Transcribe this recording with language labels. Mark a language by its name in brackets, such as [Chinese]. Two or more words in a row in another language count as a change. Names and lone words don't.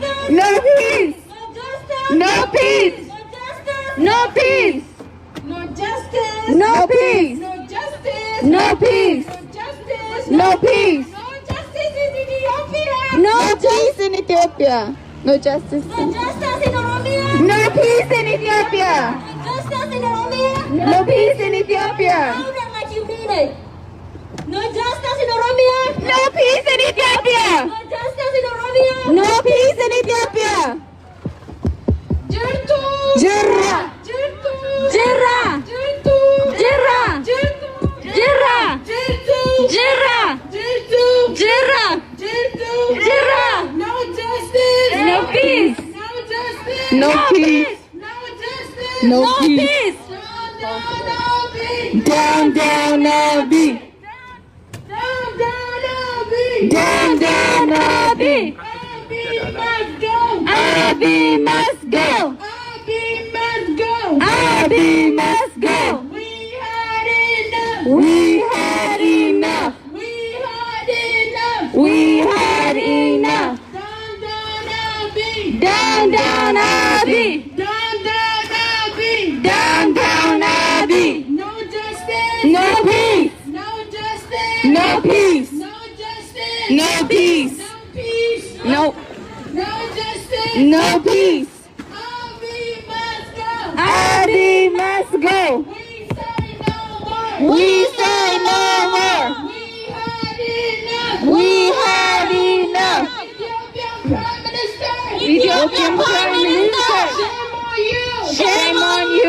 [English] No peace. No peace. No peace. No justice. No peace. No justice. No peace. No justice. No peace. No justice in Ethiopia. No peace in Ethiopia. No justice. No justice in Oromia. No peace in Ethiopia. No justice in Oromia. No peace in Ethiopia. Louder like you mean it. No justice in Oromia. No peace in Ethiopia. No justice in Oromia. No peace in Ethiopia. [Oromo] Jirtu. Jirra. Jirtu. Jirra. Jirtu. Jirra. Jirtu. Jirra. Jirtu. Jirra. Jirtu. Jirra. Jirtu. Jirra. [English] No justice. No peace. No justice. No peace. No justice. No peace. Down, down, Abiy. Down, down, Abiy. Down, down, Abiy. Down, down, Abiy. Abiy must go. Abiy must go. Abiy must go. Abiy must go. We had enough. We had enough. We had enough. We had enough. Down, down, Abiy. Down, down, Abiy. Down, down, Abiy. Down, down, Abiy. No justice. No peace. No justice. No peace. No justice. No peace. No peace. No. No justice. No peace. Abiy must go. Abiy must go. We say no more. We say no more. We had enough. We had enough. Ethiopian Prime Minister. Ethiopian Prime Minister. Shame on you.